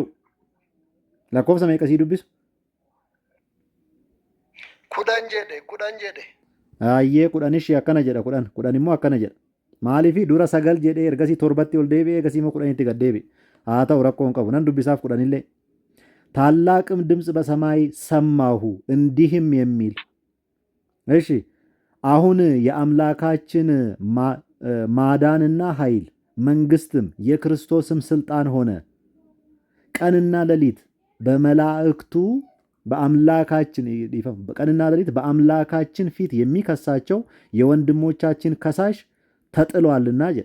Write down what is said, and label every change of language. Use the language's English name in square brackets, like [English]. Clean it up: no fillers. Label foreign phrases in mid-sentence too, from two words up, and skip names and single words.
[Oromo] Lakkoofsa meeqa sii dubbisu? 10 jedhe. Ayyee 10 akkana jedha 10 immoo akkana jedha. Maaliifi dura 9 jedhee ergasii 7tti ol deebi'ee ergasii immoo 10tti gad deebi'e. Haa ta'u rakkoo hin qabu nan dubbisaaf 10 illee. [Amharic] ታላቅም ድምፅ በሰማይ ሰማሁ እንዲህም የሚል እሺ አሁን የአምላካችን ማዳንና ኃይል መንግስትም የክርስቶስም ስልጣን ሆነ። ቀንና ሌሊት በመላእክቱ ቀንና ሌሊት በአምላካችን ፊት የሚከሳቸው የወንድሞቻችን ከሳሽ ተጥሏልና